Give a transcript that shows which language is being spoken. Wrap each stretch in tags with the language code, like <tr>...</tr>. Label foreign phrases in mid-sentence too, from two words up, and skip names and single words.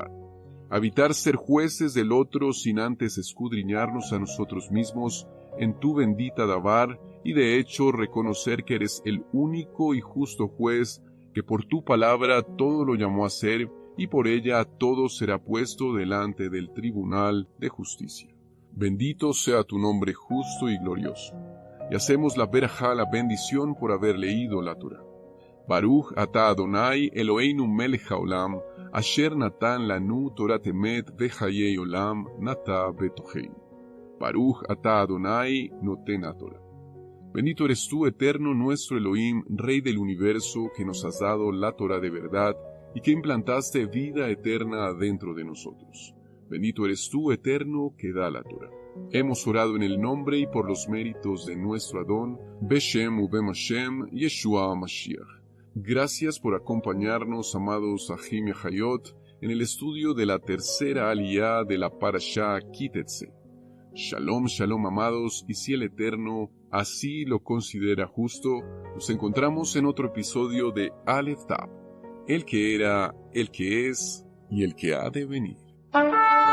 <es>A evitar ser jueces del otro sin antes escudriñarnos a nosotros mismos en tu bendita Dabar, y de hecho reconocer que eres el único y justo juez que por tu palabra todo lo llamó a ser, y por ella todo será puesto delante del tribunal de justicia. Bendito sea tu nombre justo y glorioso. Y hacemos la verajá, la bendición por haber leído la Torá.</es> <he>ברוך אתה אדוני אלוהינו מלך העולם, אשר נתן לנו תורה אמת וחיי עולם נטע בתוכנו. ברוך אתה אדוני נותן תורה.</he> <es>Bendito eres tú, eterno nuestro Elohim, Rey del universo, que nos has dado la Torah de verdad y que implantaste vida eterna adentro de nosotros. Bendito eres tú, eterno, que da la Torah. Hemos orado en el nombre y por los méritos de nuestro Adón,</es> <he>בשם ובם השם, ישוע משיח.</he> <es>Gracias por acompañarnos, amados Ahim y Hayot, en el estudio de la tercera aliyá de la Parashá Kitetse.</es> <he>שלום, שלום,</he> <es>amados, y si el Eterno así lo considera justo, nos encontramos en otro episodio de Aleph Tab, el que era, el que es y el que ha de venir.</es>